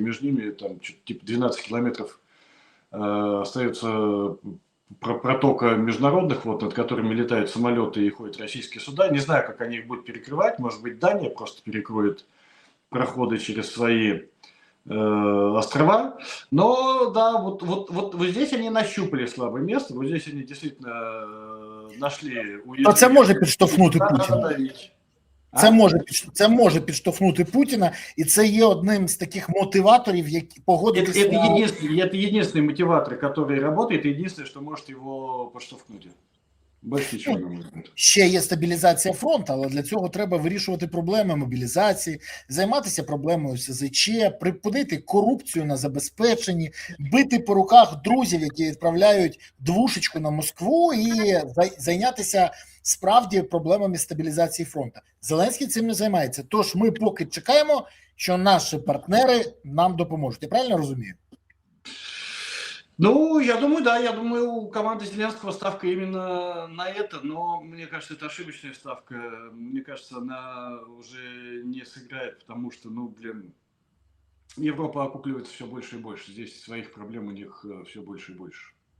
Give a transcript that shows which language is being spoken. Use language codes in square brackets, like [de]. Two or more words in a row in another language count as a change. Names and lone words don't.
[ru] Между ними там типа 12 километров остается протока международных вод, над которыми летают самолеты и ходят российские суда. Не знаю, как они их будут перекрывать. Может быть, Дания просто перекроет проходы через свои острова. Но да, вот здесь они нащупали слабое место. Вот здесь они действительно нашли уязвимость. [uk] Це може підштовхнути Путіна. Це може підштовхнути Путіна, і це є одним з таких мотиваторів, які погодитися. [ru] Это единственный мотиватор, который работает, и единственное, что может его подштовхнуть. Больше ничего, на мой взгляд. [uk] Ще є стабілізація фронту, але для цього треба вирішувати проблеми мобілізації, займатися проблемою СЗЧ, припинити корупцію на забезпеченні, бити по руках друзів, які відправляють двушечку на Москву, і зайнятися справді проблемами стабілізації фронту. Зеленський цим не займається. Тож ми поки чекаємо, що наші партнери нам допоможуть. Я правильно розумію? [ru] Ну, я думаю, да, я думаю, у команды Зеленского ставка именно на это, но мне кажется, это ошибочная ставка. Мне кажется, она уже не сыграет, потому что, ну, блин, Европа окукливается все больше и больше. Здесь своих проблем у них все больше и больше.